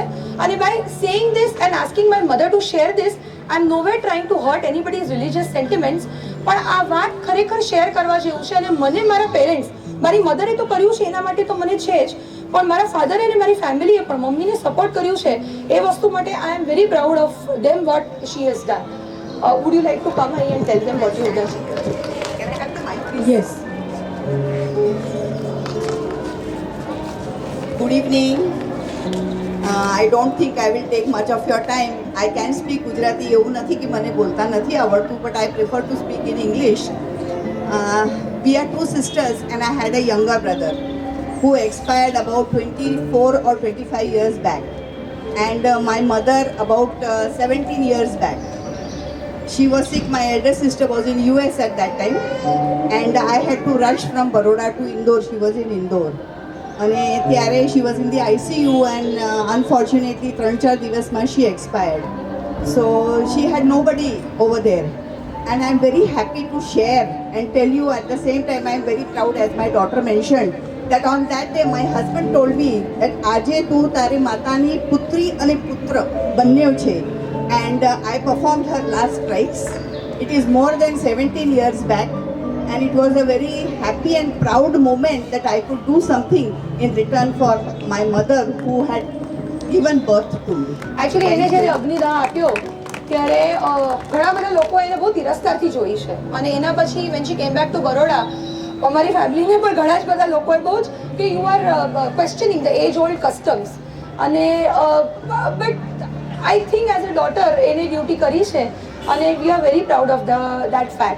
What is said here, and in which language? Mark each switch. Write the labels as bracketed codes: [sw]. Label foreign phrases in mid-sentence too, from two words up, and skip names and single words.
[en] અને by saying this and asking my mother to share this, I am nowhere trying to hurt anybody's religious sentiments, [gu] પણ આ વાત ખરેખર શેર કરવા જેવું છે. અને મને મારા પેરેન્ટ્સ, મારી મધરે તો કર્યું છે એના માટે તો મને છે જ, પણ મારા ફાધરે અને મારી ફેમિલીએ પણ મમ્મીને સપોર્ટ કર્યું છે એ વસ્તુ માટે [en] I am very proud of them what she has done. Would you like to come અહીં and tell them what you done? Yes. Good evening. I don't think I will take much of your time. I can speak Gujarati. [gu] એવું નથી કે મને બોલતા નથી આવડતું, [en] but I prefer to speak in English. We are two sisters and I had a younger brother who expired about 24 or 25 years back. And my mother about 17 years back. She was sick. My elder sister was in US at that time. And I had to rush from Baroda to Indore. She was in Indore. [gu] અને ત્યારે [en] she was in the ICU and unfortunately 3-4 દિવસમાં she expired. So she had nobody over there. And I'm very happy to share and tell you at the same time I'm very proud, as my daughter mentioned, that on that day my husband told me that [gu] આજે તું તારી માતાની પુત્રી અને પુત્ર બંને છે. [en] And I performed her last rites. It is more than 17 years back. And it was a very happy and proud moment that I could do something in return for my mother who had given birth to me. [gu] એકચ્યુઅલી એને જ્યારે અગ્નિદાહ આપ્યો ત્યારે ઘણા બધા લોકો એને બહુ તિરસ્કારથી જોઈ છે અને એના પછી [en] when she came back to Baroda [gu] અમારી ફેમિલીને પણ ઘણા જ બધા લોકોએ બહુ જ કે [en] you are questioning the age old customs [gu] અને [en] but I think as a daughter [gu] એને ડ્યુટી કરી છે અને [en] we are very proud of that fact.